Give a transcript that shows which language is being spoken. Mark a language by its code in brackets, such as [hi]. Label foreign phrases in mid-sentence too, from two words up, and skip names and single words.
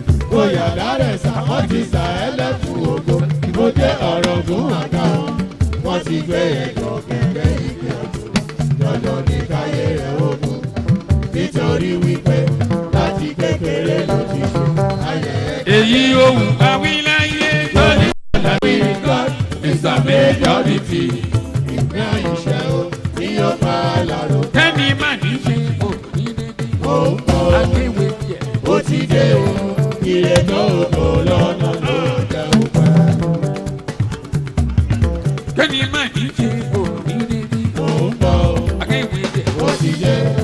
[yo] Bóyá dárẹ̀ sá, wọ́n ti sá ẹ lẹ́kùn ògo. Mo jẹ́ ọ̀rọ̀ gún àga wọn. Wọ́n ti gbé ẹ gòkè dé ìgbé ọ̀tún. Dandan ni káyé rẹ̀ ó mú. Nítorí wípé láti kékeré ló ti ṣe ayé ẹ. Èyí ohun àwí láyé tó ní. [en] With God is a majority. [yo] Ìgbé àìṣẹ́ o, ní ó pa àlàrò. Kẹ́ni má ní ṣe kò ní dédé. Ó ń bọ̀. Akéwì jẹ. Ó ti dé o, ire tó kò lọ́nà ló jẹ́ òpẹ́. Kẹ́mi má ní ṣe kò ní débi. Mò ń bọ̀ o. Akéwì jẹ. Ó ti yẹ.